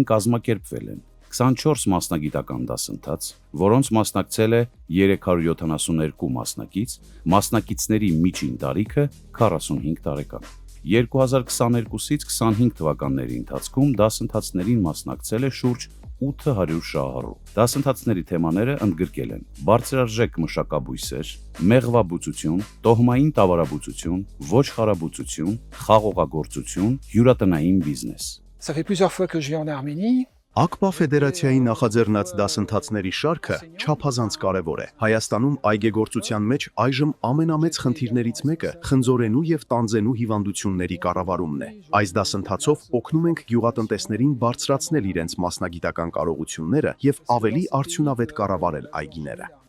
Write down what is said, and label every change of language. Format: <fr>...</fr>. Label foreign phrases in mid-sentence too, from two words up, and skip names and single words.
<hy>կազմակերպվել են 24 մասնագիտական դասընթաց, որոնց մասնակցել է 372 մասնակից, մասնակիցների միջին տարիքը 45 տարեկան։ 2022-ից 25 թվականների ընթացքում դասընթացներին մասնակցել է շուրջ 800 շահառու։ Դասընթացների թեմաները ընդգրկել են բարձրարժեք մշակաբույսեր, մեղվաբուծություն, տոհմային տավարաբուծություն, ոչխարաբուծություն, խաղողագործություն, հյուրատնային բիզնես։</hy> <fr>Ça fait plusieurs fois que je vais en Arménie.</fr> <hy>ԱԳԲԱ ֆեդերացիայի նախաձեռնած դասընթացների շարքը չափազանց կարևոր է։ Հայաստանում այգեգործության մեջ այժմ ամենամեծ խնդիրներից մեկը խնձորենու և տանձենու հիվանդությունների կառավարումն է։ Այս դասընթացով օգնում ենք գյուղատնտեսներին բարձրացնել իրենց մասնագիտական կարողությունները և ավելի արդյունավետ կառավարել այգիները։</hy>